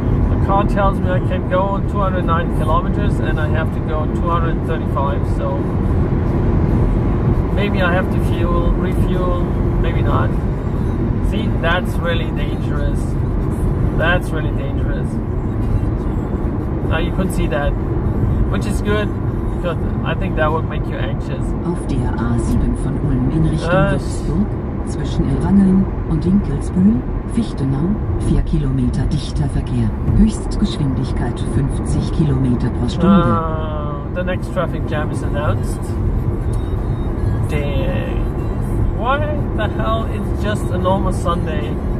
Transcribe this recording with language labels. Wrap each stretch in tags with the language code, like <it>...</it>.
<en>The car tells me I can go 209 kilometers and I have to go 235, so maybe I have to refuel, maybe not. See, that's really dangerous. That's really dangerous. Now you could see that, which is good, because I think that would make you anxious.</en> <de>Auf der A7 von Ulm in Richtung Würzburg, zwischen Elwangen und Dinkelsbühl, Fichtenau, 4 Kilometer dichter Verkehr. Höchstgeschwindigkeit 50 Kilometer pro Stunde.</de> <en>The next traffic jam is announced. Dang. Why the hell? It's just a normal Sunday.</en>